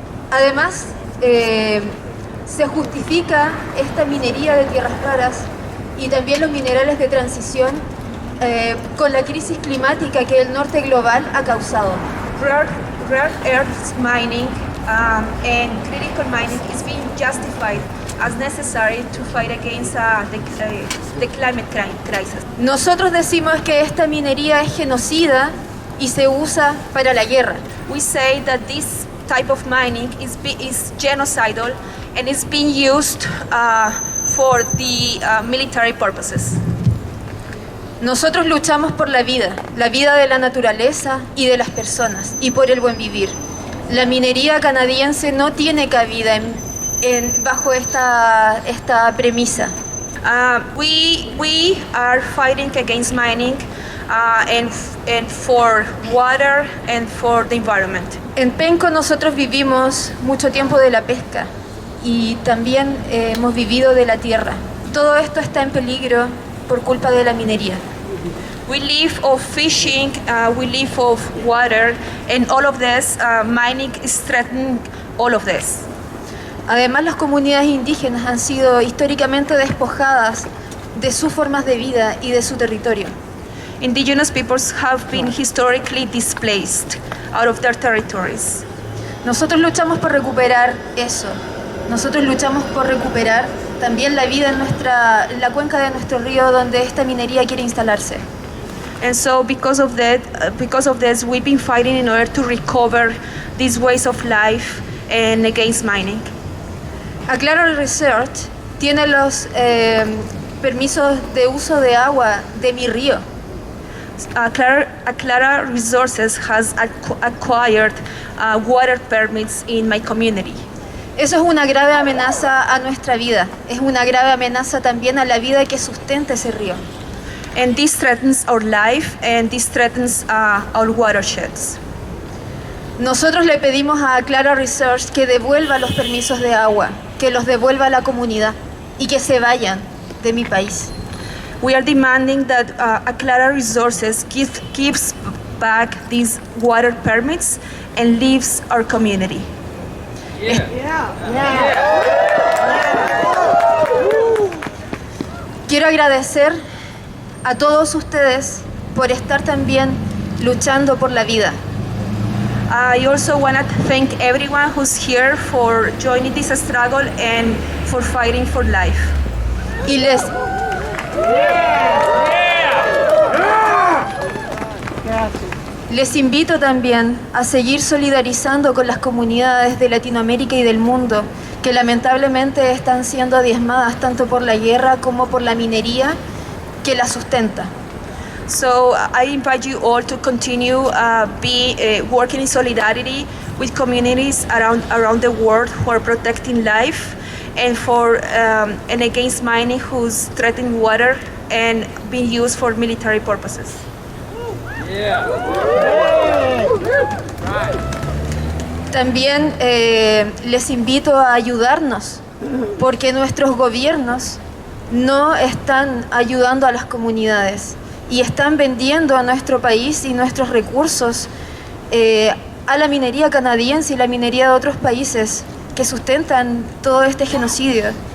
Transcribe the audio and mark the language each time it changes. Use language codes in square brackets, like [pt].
[es] Además, se justifica esta minería de tierras raras y también los minerales de transición con la crisis climática que el norte global ha causado. [en] Rare earth mining and critical mining is being justified as necessary to fight against the climate crisis. [es] Nosotros decimos que esta minería es genocida y se usa para la guerra. [en] We say that this type of mining is genocidal and is being used for the military purposes. [es] Nosotros luchamos por la vida de la naturaleza y de las personas, y por el buen vivir. La minería canadiense no tiene cabida bajo esta premisa. [en] We are fighting against mining and for water and for the environment. [es] En Penco nosotros vivimos mucho tiempo de la pesca y también hemos vivido de la tierra. Todo esto está en peligro por culpa de la minería. [en] We live of fishing, we live of water, and all of this, mining is threatening all of this. [es] Además, las comunidades indígenas han sido históricamente despojadas de sus formas de vida y de su territorio. [en] indigenous peoples have been historically displaced out of their territories. [es] Nosotros luchamos por recuperar eso. Nosotros luchamos por recuperar también la vida en la cuenca de nuestro río donde esta minería quiere instalarse. [en] And so because of this, we've been fighting in order to recover these ways of life and against mining. [es] Aclara Research tiene los permisos de uso de agua de mi río. [en] Aclara Resources has acquired water permits in my community. [es] Eso es una grave amenaza a nuestra vida. Es una grave amenaza también a la vida que sustenta ese río. [en] And this threatens our life and this threatens our watersheds. [es] Nosotros le pedimos a Aclara Research que devuelva los permisos de agua, que los devuelva a la comunidad y que se vayan de mi país. [en] We are demanding that Aclara Resources gives back these water permits and leaves our community. [es] Quiero agradecer a todos ustedes por estar también luchando por la vida. [en] I also want to thank everyone who's here for joining this struggle and for fighting for life. [es] Y les invito también a seguir solidarizando con las comunidades de Latinoamérica y del mundo que lamentablemente están siendo diezmadas tanto por la guerra como por la minería que la sustenta. [en] So I invite you all to continue working in solidarity with communities around the world who are protecting life and against mining who's threatening water and being used for military purposes. [es] También les invito a ayudarnos porque nuestros gobiernos no están ayudando a las comunidades y están vendiendo a nuestro país y nuestros recursos a la minería canadiense y la minería de otros países que sustentan todo este genocidio.